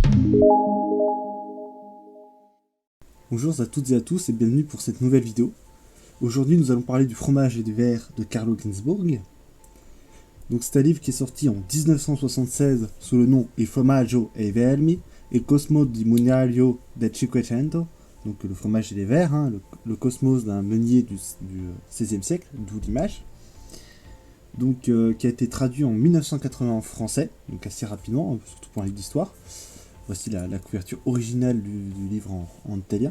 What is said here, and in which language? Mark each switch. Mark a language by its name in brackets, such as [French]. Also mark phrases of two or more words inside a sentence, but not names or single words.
[French] Bonjour à toutes et à tous et bienvenue pour cette nouvelle vidéo. Aujourd'hui nous allons parler du fromage et des vers de Carlo Ginzburg. Donc c'est un livre qui est sorti en 1976 sous le nom Il formaggio e i vermi et Cosmo di Mugnaio del Cinquecento. Donc le fromage et les vers, hein, le cosmos d'un meunier du XVIe siècle, d'où l'image. Donc qui a été traduit en 1980 en français, donc assez rapidement, surtout pour un livre d'histoire. Voici la couverture originale du livre en italien.